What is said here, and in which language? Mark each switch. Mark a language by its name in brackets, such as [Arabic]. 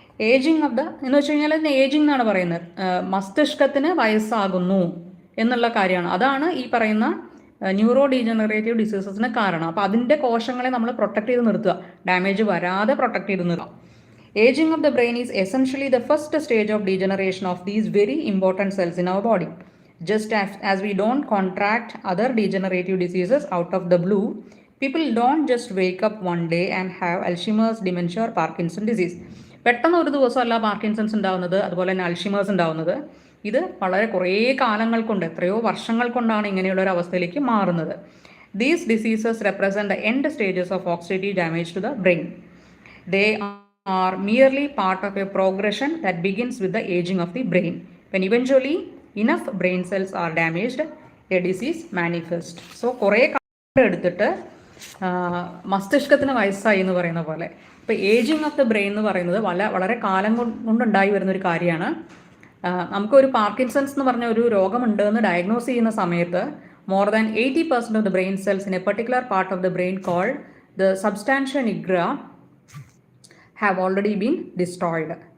[Malayalam] Ageing എന്ന് വെച്ച് കഴിഞ്ഞാൽ ഏജിങ് എന്നാണ് പറയുന്നത്, മസ്തിഷ്കത്തിന് വയസ്സാകുന്നു എന്നുള്ള കാര്യമാണ്. അതാണ് ഈ പറയുന്ന ന്യൂറോ ഡീജനറേറ്റീവ് ഡിസീസസിന് കാരണം. അപ്പോൾ അതിൻ്റെ കോശങ്ങളെ നമ്മൾ പ്രൊട്ടക്ട് ചെയ്ത് നിർത്തുക, ഡാമേജ് വരാതെ പ്രൊട്ടക്ട് ചെയ്ത് നിർത്തുക. [English] Ageing of the brain is essentially the first stage of degeneration of these very important cells in our body. Just as we don't contract other degenerative diseases out of the blue, people don't just wake up one day and have Alzheimer's, dementia or Parkinson's disease. [Malayalam] പെട്ടെന്ന് ഒരു ദിവസമല്ല Parkinson's ഉണ്ടാവുന്നത്, അതുപോലെ തന്നെ Alzheimer's ഉണ്ടാവുന്നത്. ഇത് വളരെ കുറേ കാലങ്ങൾ കൊണ്ട്, എത്രയോ വർഷങ്ങൾ കൊണ്ടാണ് ഇങ്ങനെയുള്ള ഒരു അവസ്ഥയിലേക്ക് മാറുന്നത്. [English] These diseases represent the end stages of oxidative damage to the brain. They are merely part of a progression that begins with the aging of the brain. When eventually enough brain cells are damaged, a disease manifests. [Malayalam] So കുറേ കാലം എടുത്തിട്ട് മസ്തിഷ്കത്തിന് വയസ്സായി എന്ന് പറയുന്ന പോലെ ഇപ്പോൾ ageing of the brain എന്ന് പറയുന്നത് വളരെ കാലം കൊണ്ടുണ്ടായി വരുന്നൊരു കാര്യമാണ്. നമുക്കൊരു പാർക്കിൻസൺസ് എന്ന് പറഞ്ഞ ഒരു രോഗമുണ്ട് എന്ന് ഡയഗ്നോസ് ചെയ്യുന്ന സമയത്ത് [English] more than 80% of the brain cells in a particular part of the brain called the substantia nigra have already been destroyed.